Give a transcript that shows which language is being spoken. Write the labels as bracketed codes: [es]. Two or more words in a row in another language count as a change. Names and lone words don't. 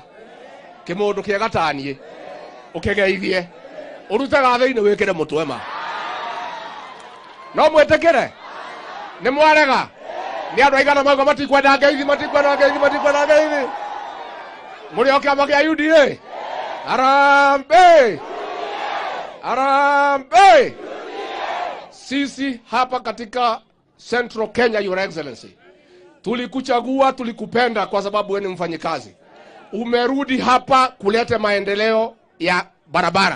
[ki] Kimundu kiega tanie. Ukegeithie urutaga thĩinĩ wĩkĩre mũtwe ma. No mwĩtĩkĩre? Nĩ mwarega? Nĩ andũ aigana mauga matikwenda ngeithi. Mũrĩ o kĩama kĩa UDA? Harambee! [sw] Sisi hapa katika Central Kenya, [en] Your Excellency, [sw] tulikuchagua, tulikupenda kwa sababu wewe ni mfanyikazi. Umerudi hapa kuleta maendeleo ya barabara.